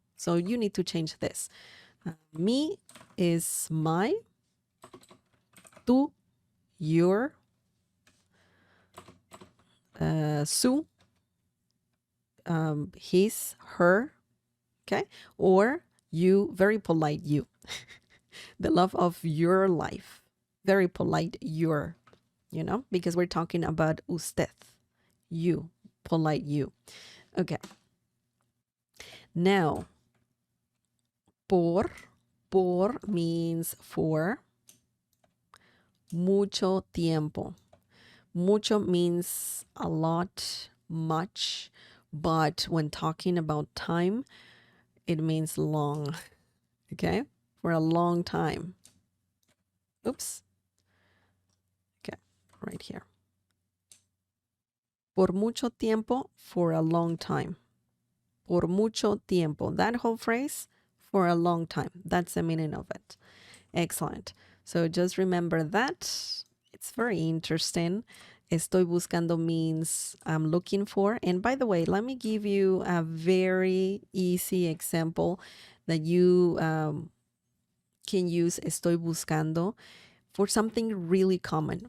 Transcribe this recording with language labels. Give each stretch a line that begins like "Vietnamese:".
English: So you need to change this. Mi is my, tu, your, su, his, her, okay? Or you, very polite you. The love of your life. Very polite your, because we're talking about usted, you, polite you. Okay. Now, por means for.
Spanish: Mucho tiempo.
English: Mucho means a lot, much, but when talking about time, it means long, okay? For a long time. Oops. Okay, right here.
Spanish: Por mucho tiempo,
English: for a long time.
Spanish: Por mucho tiempo.
English: That whole phrase, for a long time. That's the meaning of it. Excellent. So just remember that. It's very interesting.
Spanish: Estoy buscando
English: means I'm looking for. And by the way, let me give you a very easy example that you can use
Spanish: estoy buscando
English: for something really common.